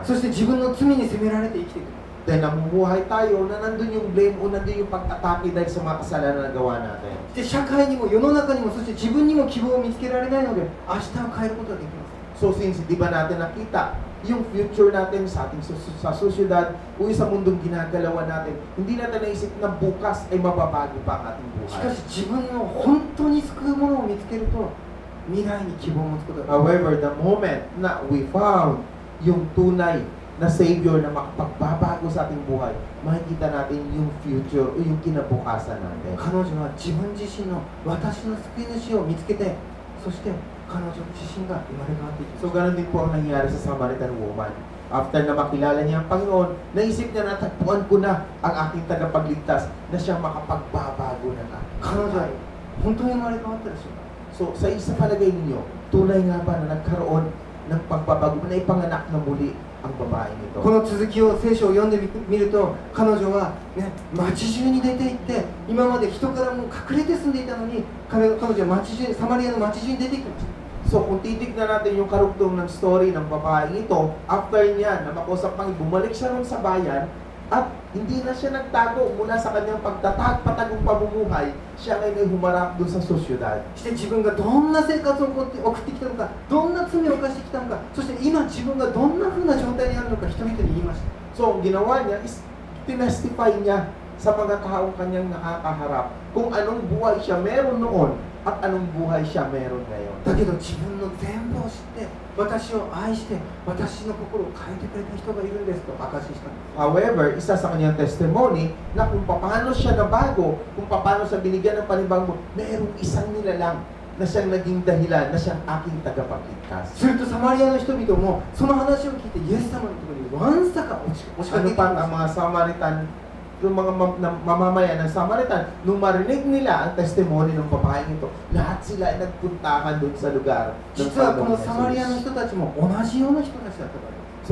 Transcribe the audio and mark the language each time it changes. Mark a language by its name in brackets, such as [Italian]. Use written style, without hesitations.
[Japanese] そして自分の罪に責められて生きていきます。 [Filipino] Dahil namumuhay tayo na nandun yung blame o nandun yung pag-atake dahil sa mga kasalanan na gawa natin. [Japanese] で社会にも世の中にもそして自分にも希望を見つけられないので明日を変えることができます。 [Filipino] So since di ba natin nakita yung future natin sa ating sa sosyedad o sa mundong ginagalawan natin, hindi natin naisip na bukas ay mababago pa ang ating [Japanese] しか [Filipino] buhay. [Japanese] し自分の本当に救うものを見つけると未来に希望を持つことができます。 [English] However, the moment [Filipino] na [English] we found [Filipino] yung tunay na Savior na makapagbabago sa ating buhay, makikita natin yung future o yung kinabukasan natin. [Japanese] 彼女は自分自身の私の救い主を見つけて、そして彼女自身が生まれ変わっていきます。 [Filipino] So ganun din po ang nangyari sa Samaritan woman. After na makilala niya ang Panginoon, naisip niya na tagpuan ko na ang aking tagapagligtas na siya makapagbabago ng aking [Japanese] 彼女は本当に生まれ変わったでしょうか。 [Filipino] So sa isa palagay ninyo, tunay nga ba na nagkaroon ng pagbabago, na ipanganak na muli ang babaeng ito? [Japanese] この続きを聖書を読んでみると、彼女は、ね、町中に出て行って、今まで人からも隠れて住んでいたのに、彼女はサマリアの町中に出てきました。 [Filipino] So kung titignan natin yung karugtong ng story ng babaeng ito, after niya na makusap Panginoon, bumalik siya nun sa bayan, at hindi na siya nagtago mula sa kanyang patagong pamumuhay, siya ngayon ay humarap doon sa sosyedad. [Japanese] そして自分がどんな生活を送ってきたのか、どんな罪を犯してきたのか、そして今自分がどんな風な状態にあるのか人々に言いました。 [Filipino] So ang ginawa niya is tinestify niya sa mga taong kanyang nakakaharap kung anong buhay siya meron noon at anong buhay siya meron ngayon. [Japanese] だけど自分の全部を知って、私を愛して、私の心を変えてくれた人がいるんですと証ししたんです。 [Filipino] However, isa sa kanyang testimony na kung paano siya nabago, kung paano siya binigyan ng panibagong, mayroong isang nilalang na siyang naging dahilan na siyang aking tagapagligtas. [Japanese] するとサマリアの人々もその話を聞いてイエス様のところにわんさか押しかけてき [Filipino] Ano pa [Japanese] ま [Filipino] ang [Japanese] した。 [Filipino] mga Samaritan, yung mga mamamayan ng Samaritan, nung marinig nila ang testimony ng babaeng ito, lahat sila ay nagpuntahan doon sa lugar ng [Japanese] 実はこの [Filipino] Panginoong [Japanese] サマリアの [English] Jesus. [Japanese] 人たちも同じような人たちだったからです。